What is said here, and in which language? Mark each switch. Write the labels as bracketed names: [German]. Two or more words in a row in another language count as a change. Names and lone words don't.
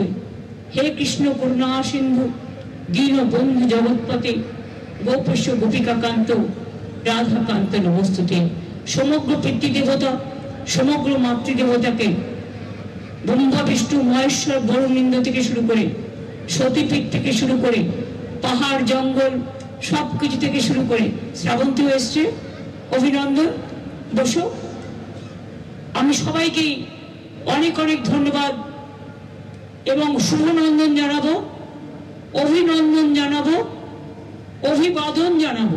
[Sanskrit] हे कृष्ण करुणा सिंधु दीन बंधु जगत्पते गोपेश गोपिका कांत राधा कांत नमस्तुते। [Bangla] সমগ্র পিতৃদেবতা সমগ্র মাতৃদেবতা কে ব্রহ্মা বিষ্ণু মহেশ্বর বরুণিন্দ থেকে শুরু করে সতীপীঠ থেকে শুরু করে পাহাড় জঙ্গল সবকিছু থেকে শুরু করে শ্রাবন্তী এসছে। অভিনন্দন, বসো। আমি সবাইকে অনেক অনেক ধন্যবাদ এবং শুভনন্দন জানাবো, অভিনন্দন জানাবো, অভিবাদন জানাবো।